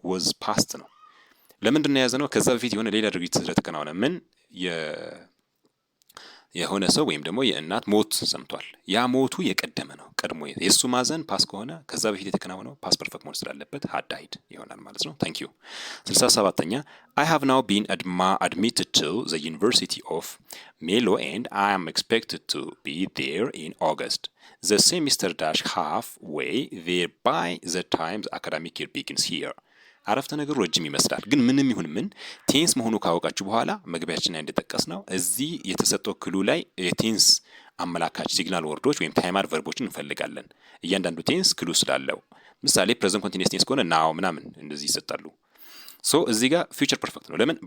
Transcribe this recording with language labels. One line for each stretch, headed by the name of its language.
Amharic: was ፓስት ነው። ለምንድን ነው የያዘነው? ከዛ በፊት የሆነ ሌላ ድርጊት ስለተከናወነ ምን የሆነ ሰው ወይም ደግሞ የእናት ሞት ሰምቷል። ያ ሞቱ የቀደመ ነው፣ ቀድሞ የሱ ማዘን ፓስ ከሆነ ከዛ በፊት የተከናወነው ፓስ ፐርፌክት መሆን ስላለበት
English: had died
Amharic: ይሆናል ማለት ነው።
English: ታንክ ዩ።
Amharic: 67ኛ
English: I have now been admitted to the University of Melo and I am expected to be there in August. The semester dash halfway there by the time the academic year begins here.
Amharic: አረፍተ ነገሩ ረጅም ይመስላል፣ ግን ምንም ይሁን ምን ቴንስ መሆኑ ካወቃችሁ በኋላ መግቢያችን ላይ እንደጠቀስ ነው እዚህ የተሰጠው ክሉ ላይ የቴንስ አመላካች ሲግናል ወርዶች ወይም ታይማር ቨርቦችን እንፈልጋለን። እያንዳንዱ ቴንስ ክሉ ስላለው ምሳሌ ፕሬዘንት ኮንቲኒየስ ቴንስ ከሆነ ናው ምናምን እንደዚህ ይሰጣሉ። ሶ እዚህ ጋር ፊውቸር ፐርፌክት ነው። ለምን?